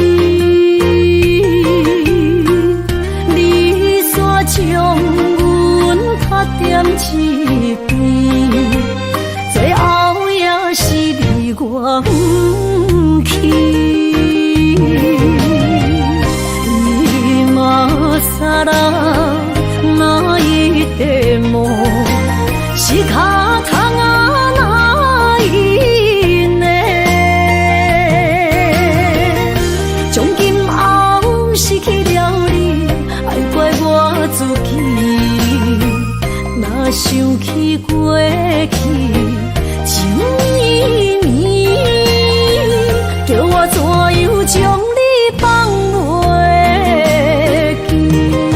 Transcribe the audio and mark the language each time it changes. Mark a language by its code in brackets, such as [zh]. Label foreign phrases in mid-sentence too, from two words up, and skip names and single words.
[nan] 你煞将阮拍点一边，最后也是离我不去。 [ja] 今ら泣いても仕方がないね。 [nan] 从今后失去了你，爱怪我自己。若想起过去，像绵绵，叫我怎样将你放袂记？